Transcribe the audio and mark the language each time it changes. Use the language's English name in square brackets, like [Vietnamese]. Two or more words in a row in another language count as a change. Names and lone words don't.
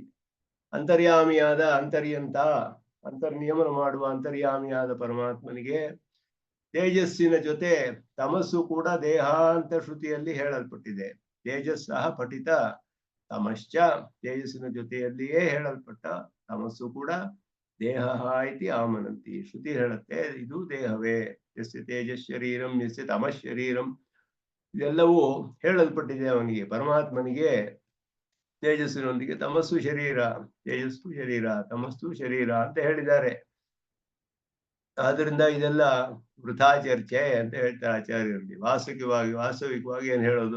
[Kannada] ಅಂತರ್ಯಾಮಿಯಾದ ಅಂತರ್ನಿಯಮನ ಮಾಡುವ ಅಂತರ್ಯಾಮಿಯಾದ ಪರಮಾತ್ಮನಿಗೆ ತೇಜಸ್ಸಿನ ಜೊತೆ ತಮಸ್ಸು ಕೂಡ ದೇಹ ಅಂತ ಶ್ರುತಿಯಲ್ಲಿ ಹೇಳಲ್ಪಟ್ಟಿದೆ. [Sanskrit] ತೇಜಸ್ಸಹ ಪಠಿತ ತಮಶ್ಚ, [Kannada] ತೇಜಸ್ಸಿನ ಜೊತೆಯಲ್ಲಿಯೇ ಹೇಳಲ್ಪಟ್ಟ ತಮಸ್ಸು ಕೂಡ ದೇಹ [Sanskrit] ಇತಿ ಆಮನಂತಿ. [Kannada] ಶ್ರುತಿ ಹೇಳುತ್ತೆ ಇದು ದೇಹವೇ. [Sanskrit] ಯಸ್ಯ ತೇಜಸ್ ಶರೀರಂ ಯಸ್ಯ ತಮಸ್ ಶರೀರಂ, [Kannada] ಇದೆಲ್ಲವೂ ಹೇಳಲ್ಪಟ್ಟಿದೆ ಅವನಿಗೆ, ಪರಮಾತ್ಮನಿಗೆ. ತೇಜಸ್ಸಿನೊಂದಿಗೆ ತಮಸ್ಸು ಶರೀರ, ತೇಜಸ್ಸು ಶರೀರ, ತಮಸ್ಸು ಶರೀರ ಅಂತ ಹೇಳಿದ್ದಾರೆ. ಆದ್ರಿಂದ ಇದೆಲ್ಲ ವೃಥಾ ಚರ್ಚೆ ಅಂತ ಹೇಳ್ತಾರೆ ಆಚಾರ್ಯರಲ್ಲಿ. ವಾಸ್ತವಿಕವಾಗಿ ಏನ್ ಹೇಳೋದು?